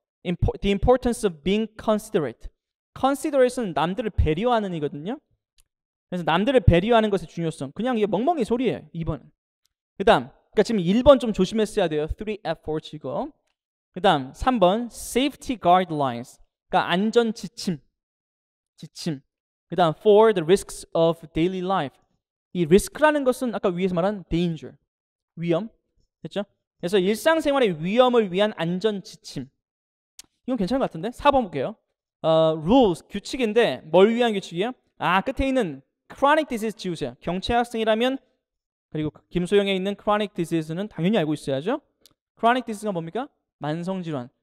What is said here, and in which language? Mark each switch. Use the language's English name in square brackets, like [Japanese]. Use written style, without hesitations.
[English] The importance of being considerate. [Korean] considerate는 남들을 배려하는 이거든요. 그래서 남들을 배려하는 것의 중요성. 그냥 이게 멍멍이 소리예요. 2번은. 그 다음 그러니까 지금 1번 좀 조심했어야 돼요. 3 efforts 이거. 그 다음 3번 safety guidelines. 그러니까 안전 지침. 그 다음 [English] for the risks of daily life. [Korean] 이 리스크라는 것은 아까 위에서 말한 danger, 위험. 됐죠? 그래서 일상생활의 위험을 위한 안전 지침. 이건 괜찮은 것 같은데? 4번 볼게요. rules, 규칙인데 뭘 위한 규칙이에요? 끝에 있는 chronic disease 지우세요. 경채학생이라면 그리고 김소영에 있는 chronic disease는 당연히 알고 있어야죠. chronic disease가 뭡니까? 만성질환.